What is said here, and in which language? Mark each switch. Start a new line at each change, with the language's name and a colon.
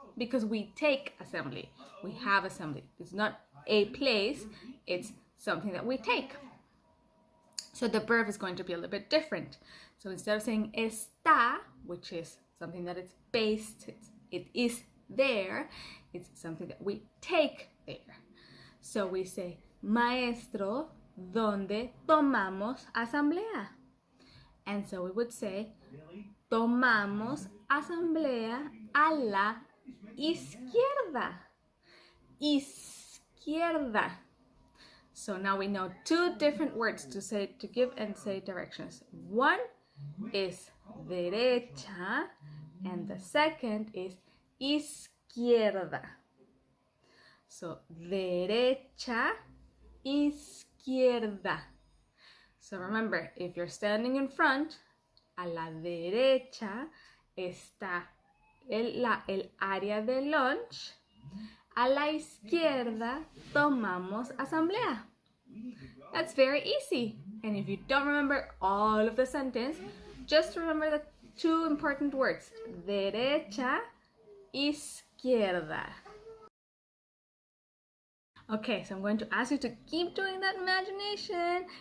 English: Because we take assembly. We have assembly. It's not a place, it's something that we take. So the verb is going to be a little bit different. So instead of saying está, which is something that it's based, it is there, it's something that we take there. So we say,
Spanish: maestro, ¿dónde tomamos asamblea?
English: And so we would say,
Spanish: tomamos asamblea a la izquierda. Izquierda.
English: So now we know two different words to give and say directions. One is derecha and the second is izquierda.
Spanish: So derecha, izquierda.
English: So remember, if you're standing in front,
Spanish: a la derecha está el área de lunch. A la izquierda tomamos asamblea.
English: That's very easy. And if you don't remember all of the sentence, just remember the two important words, derecha
Spanish: izquierda.
English: Okay, so I'm going to ask you to keep doing that imagination.